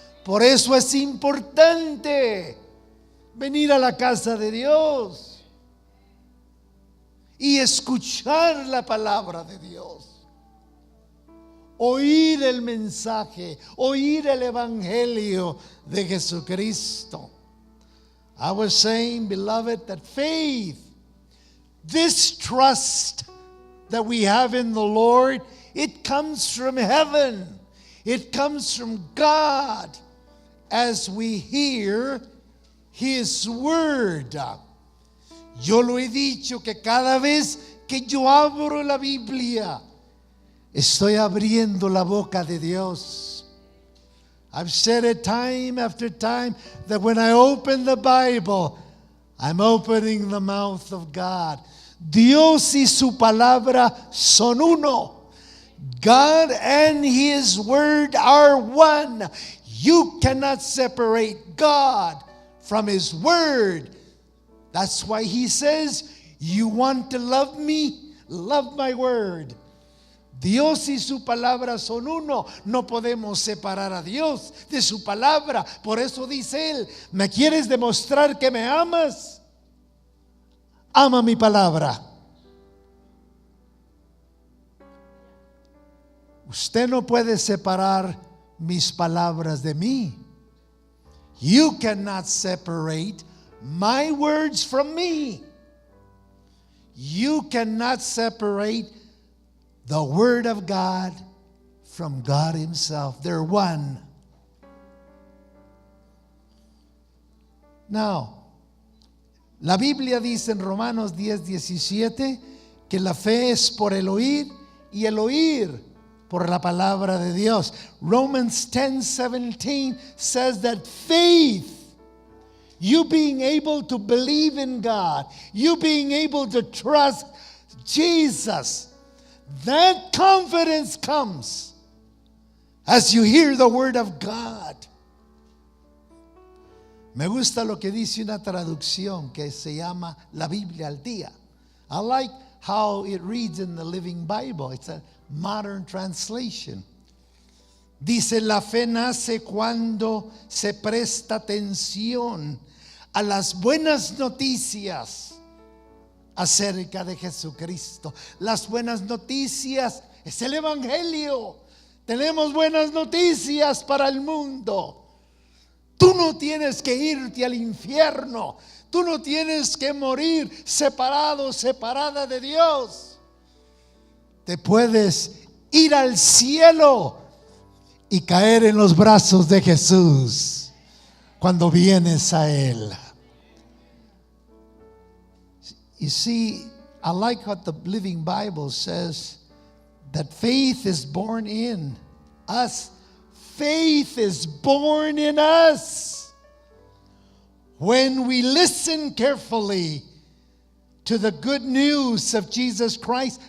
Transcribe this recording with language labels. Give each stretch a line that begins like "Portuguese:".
Spanish: Por eso es importante venir a la casa de Dios y escuchar la palabra de Dios. Oír el mensaje, oír el evangelio de Jesucristo.
English: I was saying, beloved, that faith, this trust that we have in the Lord, it comes from heaven. It comes from God as we hear His Word.
Spanish: Yo lo he dicho que cada vez que yo abro la Biblia, estoy abriendo la boca de Dios.
English: I've said it time after time that when I open the Bible, I'm opening the mouth of God.
Spanish: Dios y su palabra son uno.
English: God and His word are one. You cannot separate God from His word. That's why He says, you want to love me? Love my word.
Spanish: Dios y su palabra son uno. No podemos separar a Dios de su palabra. Por eso dice Él, ¿me quieres demostrar que me amas? Ama mi palabra. Usted no puede separar mis palabras de mí.
English: You cannot separate my words from me. You cannot separate the Word of God from God Himself. They're one.
Spanish: Now, la Biblia dice en Romanos 10:17 que la fe es por el oír y el oír por la palabra de Dios.
English: Romans 10:17 says that faith, you being able to believe in God, you being able to trust Jesus, that confidence comes as you hear the word of God.
Spanish: Me gusta lo que dice una traducción que se llama La Biblia al Día.
English: I like how it reads in the Living Bible. It's a modern translation.
Spanish: Dice, la fe nace cuando se presta atención a las buenas noticias acerca de Jesucristo. Las buenas noticias es el Evangelio. Tenemos buenas noticias para el mundo. Tú no tienes que irte al infierno. Tú no tienes que morir separado, separada de Dios. Te puedes ir al cielo y caer en los brazos de Jesús cuando vienes a Él.
English: You see, I like what the Living Bible says, that faith is born in us. Faith is born in us when we listen carefully to the good news of Jesus Christ.